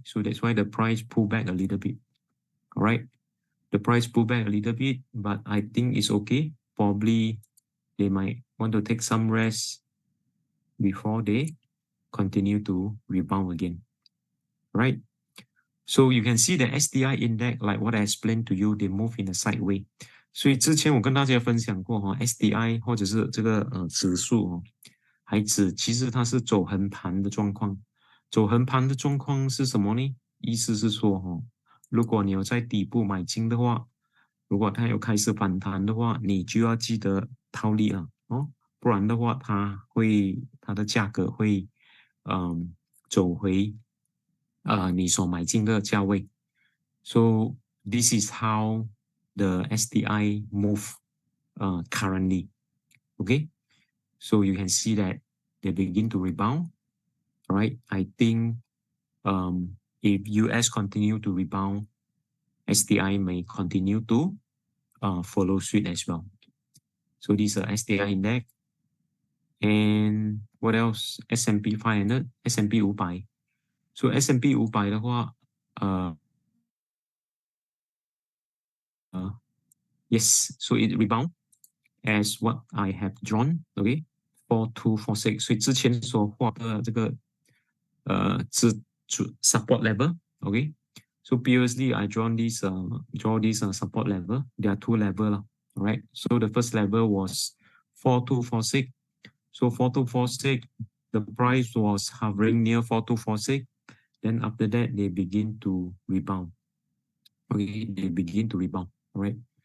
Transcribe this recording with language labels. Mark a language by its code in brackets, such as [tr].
[en] So that's why the price pulled back a little bit. All right. The price pulled back a little bit, but I think it's okay. Probably they might want to take some rest before they continue to rebound again. Right? So you can see the STI index, like what I explained to you, they move in a sideways. [zh] 所以之前我跟大家分享过STI 或者是这个指数海指其实它是走横盘的状况。走横盘的状况是什么呢？意思是说如果你有在底部买进的话，如果它有开始反弹的话，你就要记得套利了不然的话它的价格会走回你所买进的价位。 [en] So this is how the STI move currently. Okay, so you can see that they begin to rebound. All right, I think if US continue to rebound, STI may continue to follow suit as well. So this is STI index. And what else? S&P 500, S&P 500. So S&P 500的话yes, so it rebound as what I have drawn, okay, 4246. [zh] 所以之前所画的这个support level, okay. [en] So previously I draw this support level. There are two levels, all right. So the first level was 4246. So 4246, the price was hovering near 4246. Then after that, they begin to rebound. Okay, they begin to rebound, all right.